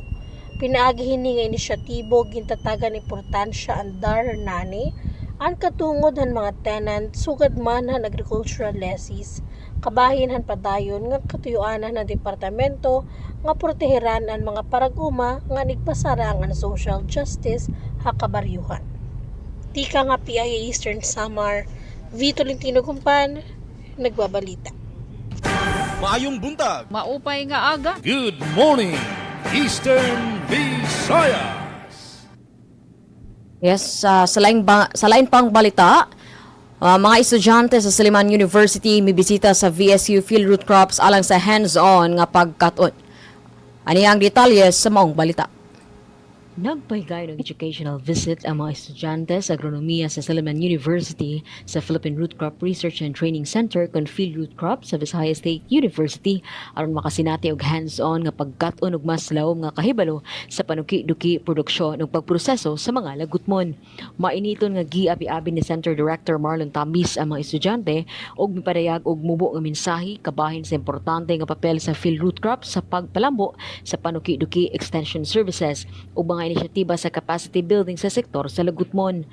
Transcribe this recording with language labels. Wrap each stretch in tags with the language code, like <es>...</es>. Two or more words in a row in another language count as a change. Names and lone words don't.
<war>Pinaagi hini nga inisyatibo gintatagan importansya ang DAR Ernani, ang katungod han mga tenant sugad man han</war> <en>agricultural lessees,</en> <war>kabahin han padayon nga katuyuanan ng departamento nga proteheran ang mga paraguma nga nigpasarang ang</war> <en>social justice</en> <war>ha kabaryuhan. Tika nga PIA Eastern Samar, Vito Lintino Kumpan, nagbabalita.</war> <ceb>Maayong buntag.</ceb> <war>Maupay nga aga.</war> <en>Good morning, Eastern Visayas. Yes,</en> <ceb>sa lain pang balita, mga estudyante sa Silliman University mibisita sa VSU Field Root Crops alang sa hands-on nga pagkat-on. Ani ang detalye sa maong balita. Nagpahigayon ng</ceb> <en>educational visit</en> <ceb>ang mga estudyante sa agronomiya sa Silliman University sa Philippine Root Crop Research and Training Center kon Field Root Crop sa Visayas State University aron makasinati og hands-on nga pagkat-on og mas lawom nga kahibalo sa panuki-duki produksyon ug pagproseso sa mga lagutmon. Mainiton nga giabi-abi ni Center Director Marlon Tamis ang mga estudyante og mipadayag og mubo nga mensahe kabahin sa importante nga papel sa Field Root Crop sa pagpalambo sa panuki-duki</ceb> <en>extension services</en> <ceb>ug mga inisyatiba sa</ceb> <en>capacity building</en> <ceb>sa sektor sa lagutmon.</ceb>